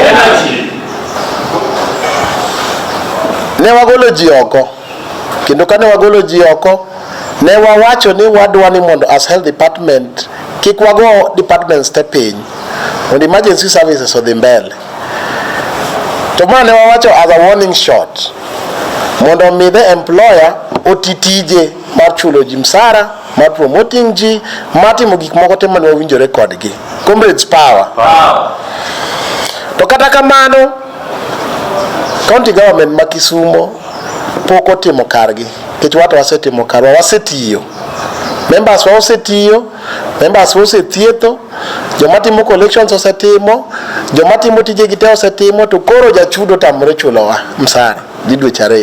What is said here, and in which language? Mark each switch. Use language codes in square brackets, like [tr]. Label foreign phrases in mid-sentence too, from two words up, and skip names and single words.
[luo] Ne wagolo ji oko, kendo kane wagolo ji oko ne wawacho ni wadwa ni mondo [en] as health department [luo] kik wago departments te piny mondo [en] emergency services [luo] odhi mbele. To ma ne wawacho [en] as a warning shot [luo] mondo mi [en] the employer [luo] otitije mar chulo ji msara, mar promoting ji, matimo gik moko te mane wawinjore kodgi. [en] Comrades power. [luo] To kata kamano [en] county government [luo] ma Kisumu pok otimo kargi, kech watu wasetimo karwa, wasetiyo, members wa osetiyo, members wa osethietho, joma timo collections osetimo, joma timo tije gite osetimo, to koro jachudo tamore chulowa msara ji dweche 2.